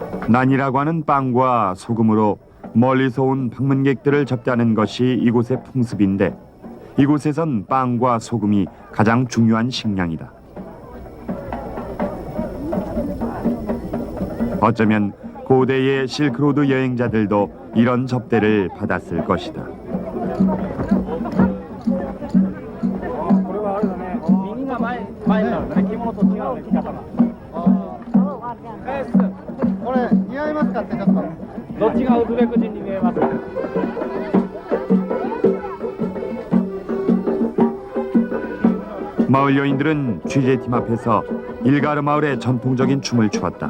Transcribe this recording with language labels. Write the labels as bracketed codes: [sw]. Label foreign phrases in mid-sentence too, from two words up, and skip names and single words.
[ko] 난이라고 하는 빵과 소금으로 멀리서 온 방문객들을 접대하는 것이 이곳의 풍습인데 이곳에선 빵과 소금이 가장 중요한 식량이다. 어쩌면 고대의 실크로드 여행자들도 이런 접대를 받았을 것이다. [ja] これはあれだね。耳が前になるね。着物と違うね、着方が。これ似合いますかってちょっと。どっちがウズベク人に見えますか。 [ko] 마을 여인들은 취재팀 앞에서 일가르 마을의 전통적인 춤을 추었다.